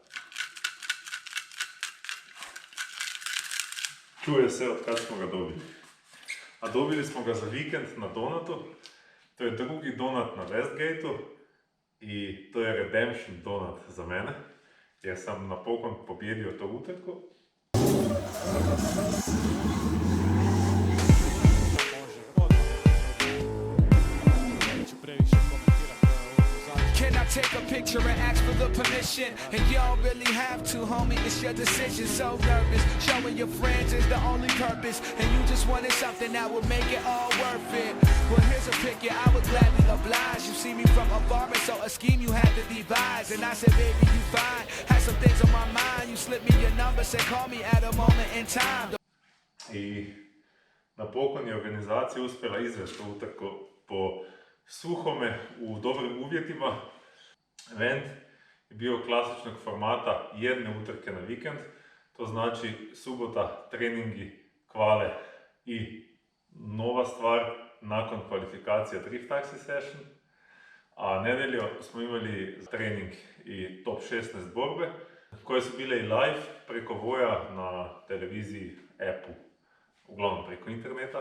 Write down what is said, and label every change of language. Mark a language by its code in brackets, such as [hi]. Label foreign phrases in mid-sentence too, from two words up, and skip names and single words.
[hr] Čuje se od kad smo ga dobili. A dobili smo ga za vikend na donatu. To je drugi donat na Westgateu i to je redemption donat za mene, jer sam napokon pobjedio to utrku. [en] Take a picture and ask for the permission. And y'all really have to, homie, it's your decision. So nervous, showing your friends is the only purpose. And you just wanted something that would make it all worth it. Well, here's a picture, I would gladly oblige. You see me from afar, and so a scheme you had to devise. And I said, baby, you fine. Had some things on my mind. You slipped me your number, said call me at a moment in time. [hr] I napokon je organizacija uspjela izvesti utrku po suhome u dobrim uvjetima. Event je bio klasičnog formata jedne utrke na vikend, to znači subota, treningi, kvale i nova stvar nakon kvalifikacija Drift Taxi Session, a nedjelju smo imali trening i top 16 borbe koje su bile i live preko Voja na televiziji, appu, uglavnom preko interneta.